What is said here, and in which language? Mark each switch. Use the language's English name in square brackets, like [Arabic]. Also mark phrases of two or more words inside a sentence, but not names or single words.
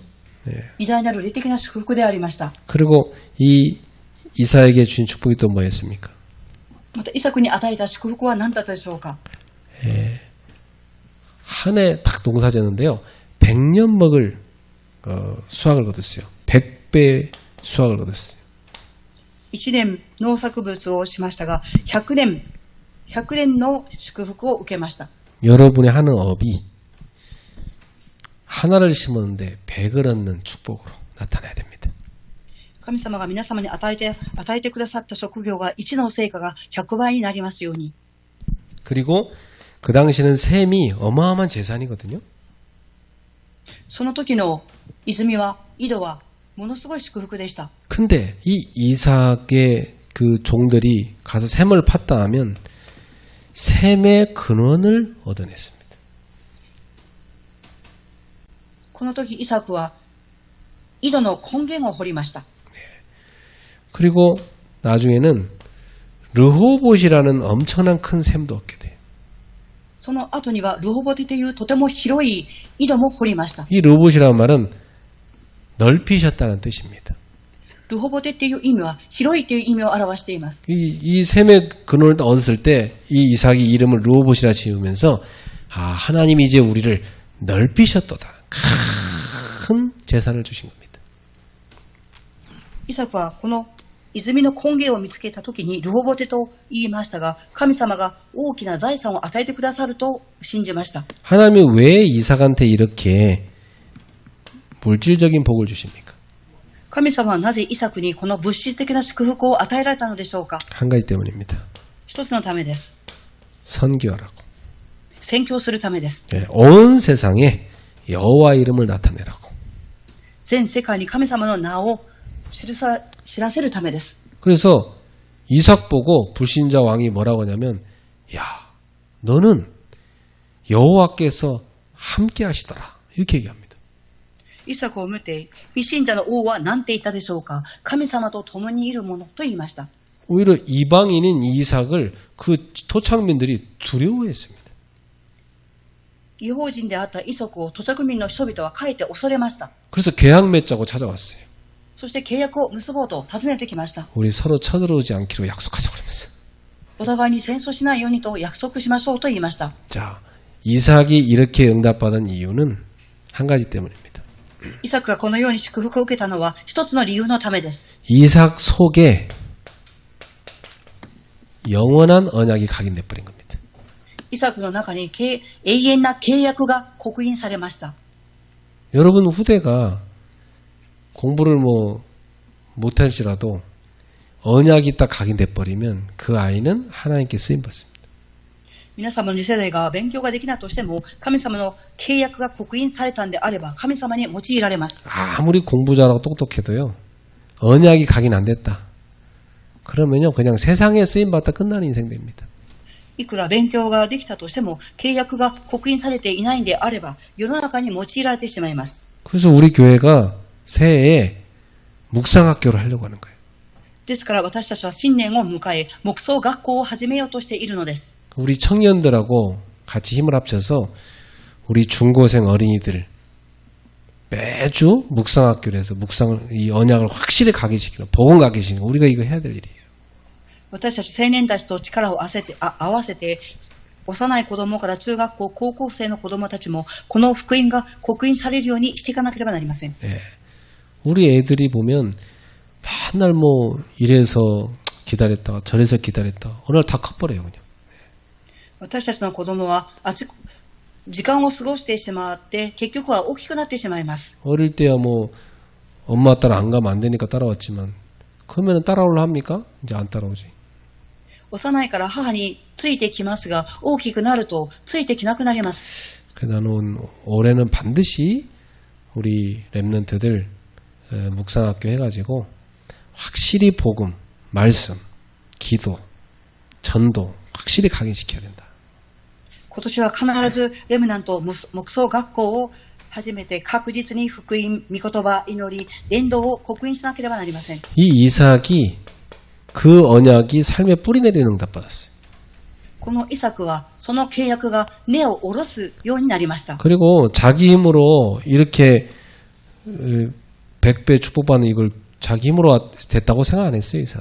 [Korean] 예. [Japanese] 偉大なる霊的な祝福でありました。 [Korean] 그리고 이 이사에게 주신 축복이 또 뭐였습니까? [Japanese] またイサクに与えた祝福は何だったでしょうか。 [Korean] 한 해 딱 농사 지었는데요. 100년 먹을 수확을 거뒀어요. 100배 수확을 거뒀어요. [Japanese] 1 年農作物をしましたが、100年の祝福を受けました。 [Korean] 여러분이 하는 업이 하나를 심었는데 100을 얻는 축복으로 나타나야 됩니다. [Japanese] 神様が皆様に与えてくださった職業が1の成果が100倍になりますように。 [Korean] 그리고 그 당시는 셈이 어마어마한 재산이거든요. [Japanese] その時の泉は、井戸はものすごい祝福でした。 [Korean] 근데 이 이삭의 그 종들이 가서 셈을 팠다 하면 셈의 근원을 얻어냈습니다. [Japanese] この時イサクは井戸の根源を掘りました。 [Korean] 그리고 나중에는 르호봇이라는 엄청난 큰 셈도 얻게 돼요. [Japanese] その後にはルホボテというとても広い井戸も掘りました。 [Korean] 이 르호봇이라는 말은 넓히셨다는 뜻입니다. [Japanese] ルホボテっていう意味は広いという意味を表しています。 [Korean] 이 셈의 근원을 얻었을 때 이 이삭이 이름을 르호봇이라 지으면서 하나님이 이제 우리를 넓히셨도다. 큰 재산을 주신 겁니다. [Japanese] イサクはこの泉の根源を見つけたときにルホボテと言いましたが、神様が大きな財産を与えてくださると信じました。 [Korean] 하나님이 왜 이삭한테 이렇게 물질적인 복을 주십니까? [Japanese] 神様はなぜイサクにこの物質的な祝福を与えられたのでしょうか。 [Korean] 한 가지 때문입니다. [Japanese] 一つのためです。 [Korean] 선교하라고. [Japanese] 宣教するためです。 [Korean] 온 세상에 여호와 이름을 나타내라고. [Japanese] 全世界に神様の名を知らせるためです。 [Korean] 그래서 이삭 보고 불신자 왕이 뭐라고 하냐면, 야, 너는 여호와께서 함께 하시더라. 이렇게 얘기합니다. [Japanese] イサクを見て、未信者の王は何て言ったでしょうか。神様と共にいるものと言いました。 [Korean] 오히려 이방인인 이삭을 그 토착민들이 두려워했습니다. [Japanese] 異邦人であったイサクを土着民の人々はかえって恐れました。 [Korean] 그래서 계약 맺자고 찾아왔어요. [Japanese] そして契約を結ぼうと訪ねてきました。 [Korean] 우리 서로 쳐들어오지 않기로 약속하자 그러면서. [Japanese] お互いに戦争しないようにと約束しましょうと言いました。 [Korean] 자, 이삭이 이렇게 응답받은 이유는 한 가지 때문입니다. [Japanese] イサクがこのように祝福を受けたのは一つの理由のためです。 [Korean] 이삭 속에 영원한 언약이 각인돼 버린 겁니다. [Japanese] イサクの中に永遠な契約が刻印されました。 [Korean] 여러분 후대가 공부를 못할지라도 언약이 딱 각인돼 버리면 그 아이는 하나님께 쓰임 받습니다. [Japanese] 皆様の次世代が勉強ができないとしても神様の契約が刻印されたんであれば神様に用いられます。 [Korean] 아무리 공부 잘하고 똑똑해도요. 언약이 각인 안 됐다. 그러면요. 그냥 세상에 쓰임 받다 끝나는 인생 됩니다. [Japanese] いくら勉強ができたとしても契約が刻印されていないんであれば世の中に用いられてしまいます。 [Korean] 그래서 우리 교회가 새해에 묵상학교를 하려고 하는 거예요. [Japanese] ですから私たちは新年を迎え黙想学校を始めようとしているのです。 [Korean] 우리 청년들하고 같이 힘을 합쳐서 우리 중고생 어린이들 매주 묵상학교를 해서 이 언약을 확실히 각인시키는 복음 각인시키는 우리가 이거 해야 될 일이에요. [Japanese] 私たち青年たちと力を合わせて幼い子供から中学校高校生の子供たちもこの福音が刻印されるようにしていかなければなりません。 [Korean] 네. 우리 애들이 보면 맨날 이래서 기다렸다가 저래서 기다렸다가 어느 날 다 커버려요 그냥. [Japanese] 私たちの子供は時間を過ごしてしまって結局は大きくなってしまいます。 [Korean] 어릴 때야 엄마 따라 안 가면 안 되니까 따라왔지만 그러면 따라올라 합니까? 이제 안 따라오지. [Japanese] 幼いから母についてきますが大きくなるとついてきなくなります。 [Korean] 그래서 나는 올해는 반드시 우리 랩런트들 묵상학교 해가지고 확실히 복음, 말씀, 기도, 전도 확실히 각인시켜야 된다. [Japanese] 今年は必ずレムナント黙想学校を始めて確実に福音、御言葉、祈り、伝道を刻印しなければなりません。 [Korean] 이 이삭이 그 언약이 삶에 뿌리 내리는 응답 받았어요. [Japanese] このイサクはその契約が根を下ろすようになりました。 [Korean] 그리고 자기 힘으로 이렇게 100배 축복받는 이걸 자기 힘으로 됐다고 생각 안 했어요, 이삭.